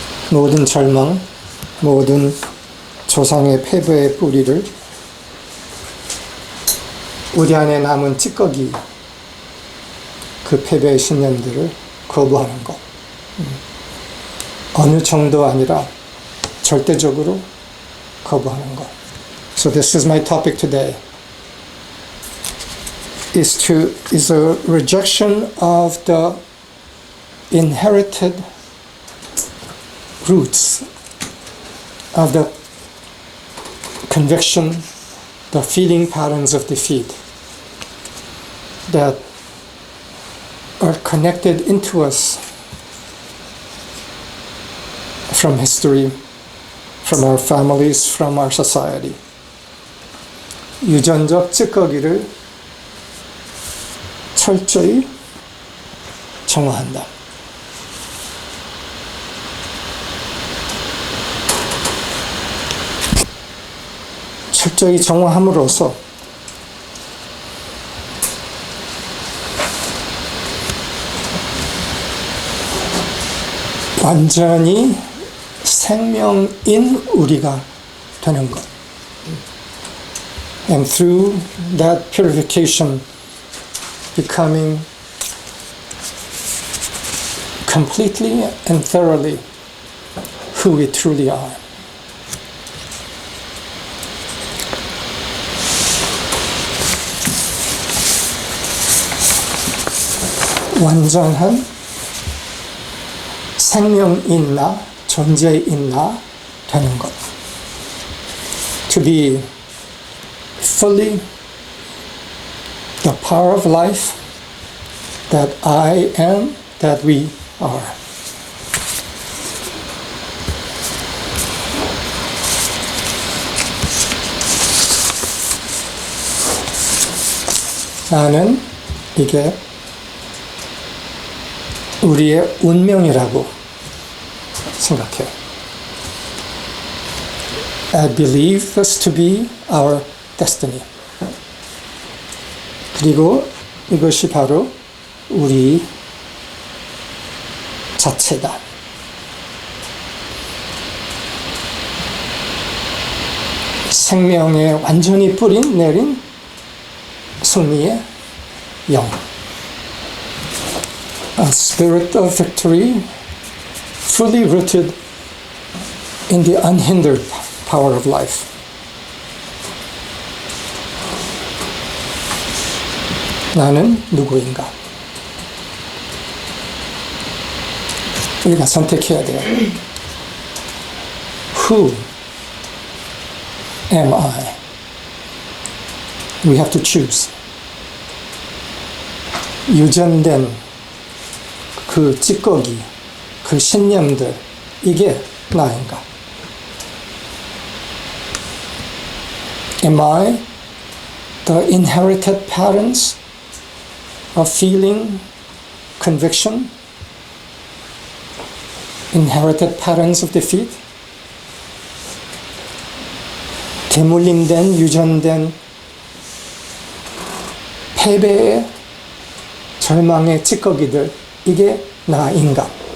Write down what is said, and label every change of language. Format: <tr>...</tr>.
<ko>모든 절망, 모든 조상의 패배의 뿌리를 우리 안에 남은 찌꺼기, 그 패배의 신념들을 거부하는 것. 어느 정도 아니라 절대적으로 거부하는 것.</ko> <en>So this is my topic today. Is a rejection of the inherited roots of the conviction, the feeling patterns of defeat that are connected into us from history, from our families, from our society.</en> <ko>유전적 찌꺼기를 철저히 정화한다. 철저히 정화함으로써 완전히 생명인 우리가 되는 것.</ko> <en>And through that purification, becoming completely and thoroughly who we truly are.</en> <ko>완전한 생명인 나, 존재인 나 되는 것.</ko> <en>To be fully the power of life that I am, that we are.</en> <ko>나는 이게 우리의 운명이라고 생각해요.</ko> <en>I believe this to be our destiny.</en> <ko>그리고 이것이 바로 우리 자체다. 생명에 완전히 뿌린 내린 승리의 영.</ko> <en>A spirit of victory fully rooted in the unhindered power of life.</en> <ko>나는 누구인가? 우리가 선택해야 돼요.</ko> <en>Who am I? We have to choose.</en> <ko>유전된 그 찌꺼기, 그 신념들, 이게 나인가?</ko> <en>Am I the inherited patterns of feeling, conviction inherited patterns of defeat,</en> <ko>대물림된, 유전된 패배의 절망의 찌꺼기들, 이게 나인가?</ko>